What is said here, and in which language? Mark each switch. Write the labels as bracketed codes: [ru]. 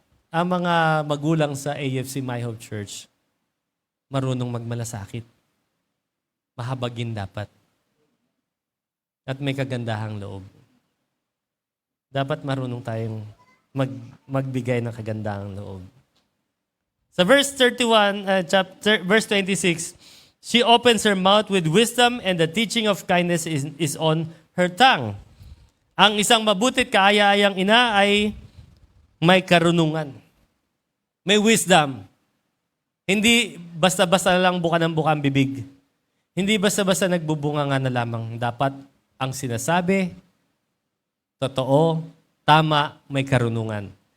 [tl] Ang mga magulang sa AFC My Hope Church, marunong magmalasakit. Mahabagin dapat. At may kagandahang loob. Dapat marunong tayong magbigay ng kagandahang loob. [en] Sa verse 31, verse 26, she opens her mouth with wisdom and the teaching of kindness is on her tongue. [tl] Ang isang mabutit kaaya-ayang ina ay may karunungan. May wisdom. Hindi basta-basta lang buka ng buka ang bibig. Hindi basta-basta nagbubunga nga na lamang. Dapat ang sinasabi, totoo, tama, may karunungan.